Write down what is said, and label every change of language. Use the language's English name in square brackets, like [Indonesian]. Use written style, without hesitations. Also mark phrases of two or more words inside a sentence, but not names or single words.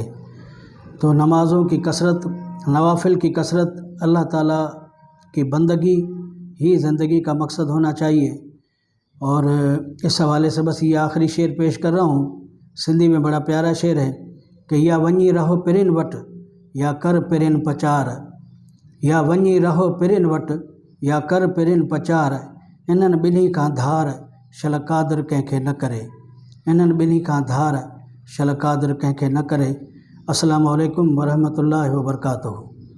[Urdu] تو نمازوں کی کثرت، نوافل کی کثرت، اللہ تعالیٰ کی بندگی ہی زندگی کا مقصد ہونا چاہیے۔ اور اس حوالے سے بس یہ آخری شعر پیش کر رہا ہوں، سندھی میں بڑا پیارا شعر ہے کہ [Sindhi] یا ونی رہو پرن وٹ یا کر پرن پچار، یا ونی رہو پرن وٹ یا کر پرن پچار، انن بنی کا دھار شل قادر کنکھے نہ کرے، انن بنی کا دھار شل قادر کنکھے نہ کرے۔ [Arabic] السلام علیکم ورحمۃ اللہ وبرکاتہ۔